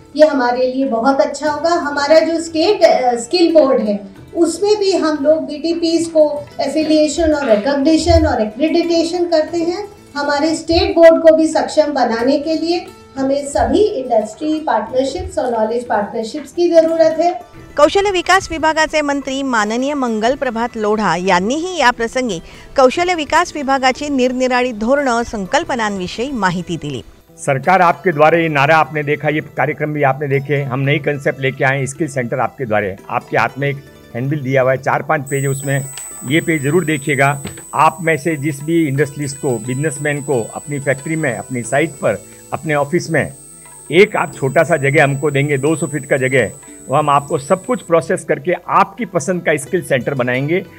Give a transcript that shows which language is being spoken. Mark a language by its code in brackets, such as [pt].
[hi] ये हमारे लिए बहुत अच्छा होगा। हमारा जो स्टेट स्किल बोर्ड है, उसमें भी हम लोग BTPs को एफिलिएशन और रिकॉग्निशन और एक्रेडिटेशन करते हैं। हमारे स्टेट बोर्ड को भी सक्षम बनाने के लिए हमें सभी इंडस्ट्री पार्टनरशिप्स और नॉलेज पार्टनरशिप्स की ज़रूरत है। [mr] कौशल्य विकास विभागाचे मंत्री माननीय मंगल प्रभात लोढा यांनीही या प्रसंगी कौशल्य विकास विभागाची निरनिराळी धोरणं, संकल्पनांविषयी माहिती दिली। [hi] सरकार आपके द्वारा, ये नारा आपने देखा, ये कार्यक्रम भी आपने देखे, हम नई कंसेप्ट लेके आए स्किल सेंटर आपके द्वारा। आपके हाथ में एक हैंडबिल दिया हुआ है, 4-5 पेज है उसमें, ये पेज ज़रूर देखिएगा। आप में से जिस भी इंडस्ट्रियलिस्ट को, बिजनेसमैन को अपनी फैक्ट्री में, अपनी साइट पर, अपने ऑफिस में एक आप छोटा सा जगह हमको देंगे, 200 फीट का जगह, वो हम आपको सब कुछ प्रोसेस करके आपकी पसंद का स्किल सेंटर बनाएंगे।